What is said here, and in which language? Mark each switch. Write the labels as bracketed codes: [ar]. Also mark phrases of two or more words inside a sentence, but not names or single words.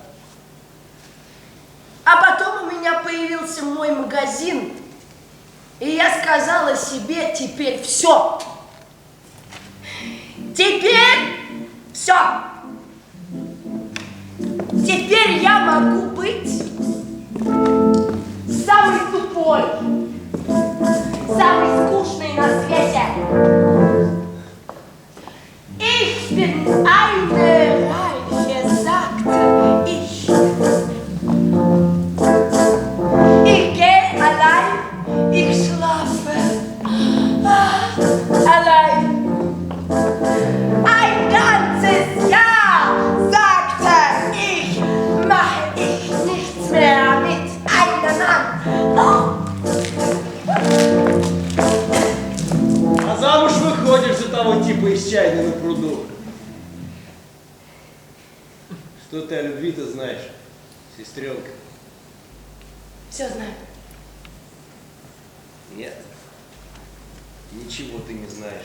[ru] А потом у меня появился мой магазин, и я сказала себе: теперь все. Теперь все. Теперь я могу быть самой тупой, самой скучной на свете. [de] Ich bin eine Reiche, sagte ich. Ich gehe allein, ich schlafe allein. Ein ganzes Jahr, sagte ich, mache ich nichts mehr mit einem Mann. [ru] А замуж выходишь за того типа из чайни на пруду. Что ты о любви-то знаешь, сестренка? Все знаю. Нет. Ничего ты не знаешь.